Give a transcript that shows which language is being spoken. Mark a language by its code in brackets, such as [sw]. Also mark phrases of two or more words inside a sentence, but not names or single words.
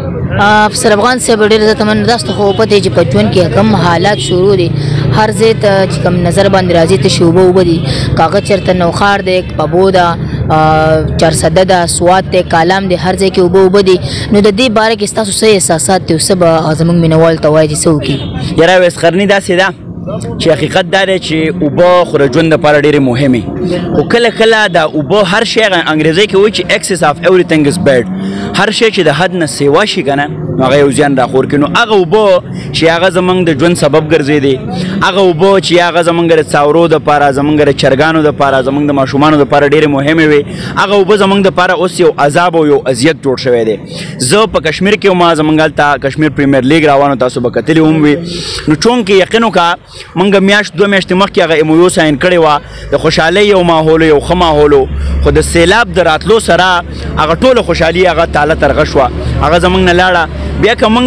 [ps] افسر افغان صاحب ډېر زه تمنه داسته خو پته چې په ژوند کې کوم حالات شروع دي هر ځای ته چې کوم نظر باندې راځي تشې اوبه اوبه دي کاغذ چېرته نوخار دی پبو ده چارسده ده سوات دی کالام دی هر ځای کې اوبه اوبه دي نو د دې باره کې ستاسو څه احساسات دي او څه به زموږ مینوالو ته وایي چې څه وکړي یاره وسخرني داسې ده چې حقیقت دا دی چې اوبه خو د ژوند دپاره ډېرې مهمې خو کله کله دا اوبه هر شی انګریزۍ کې وایي چې [en] excess of everything is bad [ps] هر شی چې د حد نه سیوا شي که نه نو هغه یو زیان راخور کړي نو هغه اوبه چې هغه زموږ د ژوند سبب ګرځېدې هغه اوبه چې هغه زموږ د څاورو دپاره زموږ د چرګانو دپاره زموږ د ماشومانو دپاره ډېرې مهمې وې هغه اوبه زموږ دپاره اوس یو عذاب او یو اذیت جوړ شوی دی زه په کشمیر کې وم زموږ هلته کشمیر پریمیر لیګ روانو تاسو به کتلي هم وي نو چونکې یقین وکړه موږ میاشت 2 میاشتې مخکې هغه MOU ساین کړې وه د خوشحالۍ یو ماحول یو ښه ماحول خو د سیلاب د راتلو سره هغه ټوله خوشحالي هغه تاله ترغه شوه هغه زموږ نه لاړه بیا که موږ